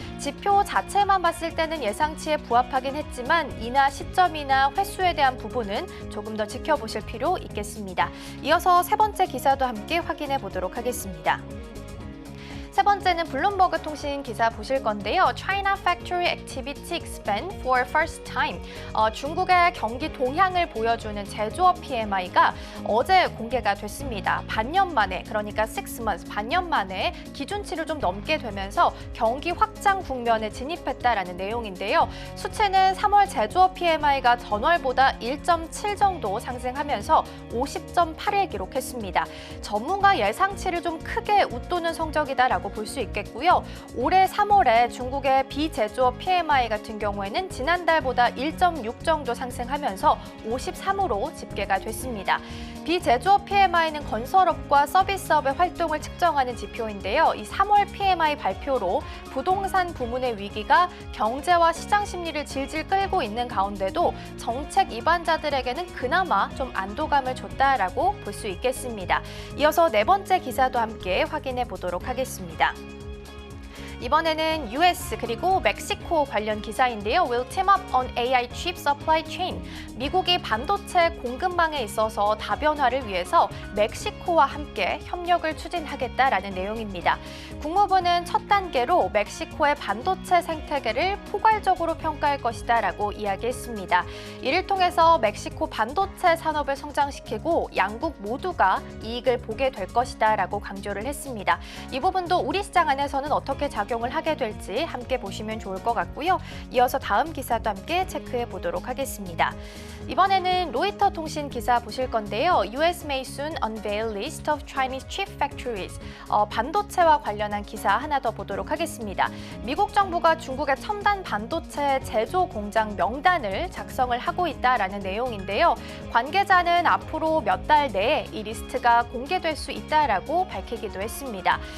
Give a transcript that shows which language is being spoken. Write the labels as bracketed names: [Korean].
[Korean] 지표 자체만 봤을 때는 예상치에 부합하긴 했지만 인하 시점이나 횟수에 대한 부분은 조금 더 지켜보실 필요 있겠습니다. 이어서 세 번째 기사도 함께 확인해 보도록 하겠습니다. 세 번째는 블룸버그 통신 기사 보실 건데요. [English] China Factory Activity Expand for first time. [Korean] 중국의 경기 동향을 보여주는 제조업 PMI가 어제 공개가 됐습니다. 반년 만에, 그러니까 [English] 6 months, [Korean] 반년 만에 기준치를 좀 넘게 되면서 경기 확장 국면에 진입했다라는 내용인데요. 수치는 3월 제조업 PMI가 전월보다 1.7 정도 상승하면서 50.8을 기록했습니다. 전문가 예상치를 좀 크게 웃도는 성적이다라고 볼 수 있겠고요. 올해 3월에 중국의 비제조업 PMI 같은 경우에는 지난달보다 1.6 정도 상승하면서 53으로 집계가 됐습니다. 비제조업 PMI는 건설업과 서비스업의 활동을 측정하는 지표인데요. 이 3월 PMI 발표로 부동산 부문의 위기가 경제와 시장 심리를 질질 끌고 있는 가운데도 정책 입안자들에게는 그나마 좀 안도감을 줬다라고 볼 수 있겠습니다. 이어서 네 번째 기사도 함께 확인해 보도록 하겠습니다. 이번에는 US 그리고 멕시코 관련 기사인데요. [English] Will team up on AI chip supply chain. [Korean] 미국이 반도체 공급망에 있어서 다변화를 위해서 멕시코와 함께 협력을 추진하겠다라는 내용입니다. 국무부는 첫 단계로 멕시코의 반도체 생태계를 포괄적으로 평가할 것이다라고 이야기했습니다. 이를 통해서 멕시코 반도체 산업을 성장시키고 양국 모두가 이익을 보게 될 것이다라고 강조를 했습니다. 이 부분도 우리 시장 안에서는 어떻게 작용을 하게 될지 함께 보시면 좋을 것 같고요. 이어서 다음 기사도 함께 체크해 보도록 하겠습니다. 이번에는 로이터 통신 기사 보실 건데요. [English] US may soon unveil list of Chinese chip factories. [Korean] 반도체와 관련한 기사 하나 더 보도록 하겠습니다. 미국 정부가 중국의 첨단 반도체 제조 공장 명단을 작성을 하고 있다라는 내용인데요. 관계자는 앞으로 몇 달 내에 이 리스트가 공개될 수 있다라고 밝히기도 했습니다.